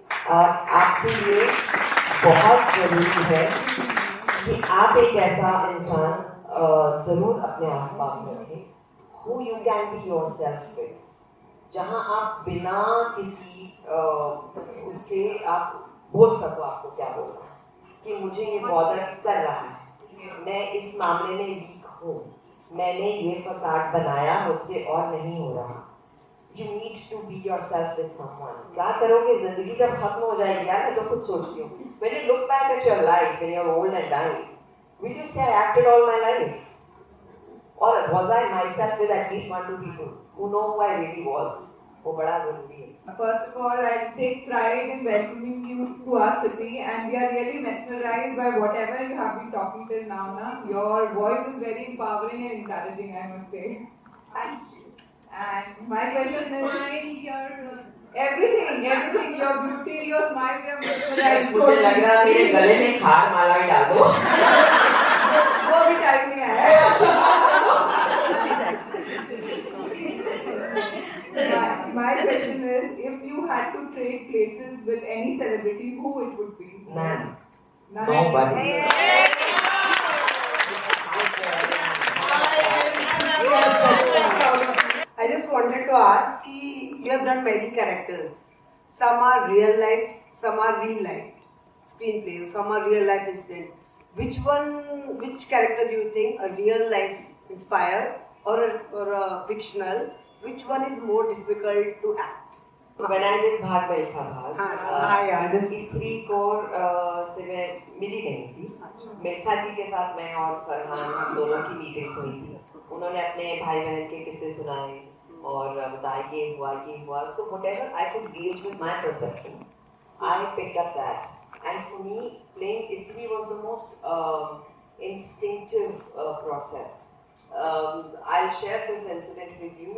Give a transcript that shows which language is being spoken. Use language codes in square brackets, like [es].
[hi] और आपके लिए बहुत जरूरी है कि आप एक ऐसा इंसान जरूर अपने आसपास रखें [en] who you can be yourself with, [hi] जहां आप बिना किसी उससे आप बोल सको आपको क्या बोलना है, कि मुझे ये बॉदर कर रहा है, मैं इस मामले में वीक हूँ, मैंने ये फसाद बनाया, मुझसे और नहीं हो रहा। [en] You need to be yourself with someone। [hi] क्या करोगे जिंदगी जब खत्म हो जाएगी यार, मैं तो खुद सोचती हूँ, [en] when you look back at your life when you're old and dying, will you say I acted all my life, or was I myself with at least 1-2 people who know who I really was? [hi] वो बड़ा जरूरी है। [en] First of all, I take pride in welcoming you to our city, and we are really mesmerized by whatever you have been talking till now. Your voice is very empowering and encouraging, I must say. Thank you। And my question is, everything, your beauty, your smile, we are mesmerized. [hi] मुझे लग रहा है मेरे गले में खार माला ही डाल दो। वो भी टाइम नहीं आया। [en] My question is, if you had to trade places with any celebrity, who it would be? None. Nobody. I just wanted to ask, you have done many characters. Some are real life, some are real life screenplays, some are real life incidents. Which character do you think, a real life inspired or a fictional? Which one is more difficult to act? When I did Bhaag Milkha Bhaag, just [hi] स्त्री कौर से मैं मिली नहीं थी। मिल्खा जी के साथ मैं और फरहान हम दोनों की मीटिंग्स हुई थी। उन्होंने अपने भाई बहन के किस्से सुनाए और बताया ये हुआ। [en] So whatever I could gauge with my perception, I picked up that. And for me, playing Isri was the most instinctive process. I'll share this incident with you.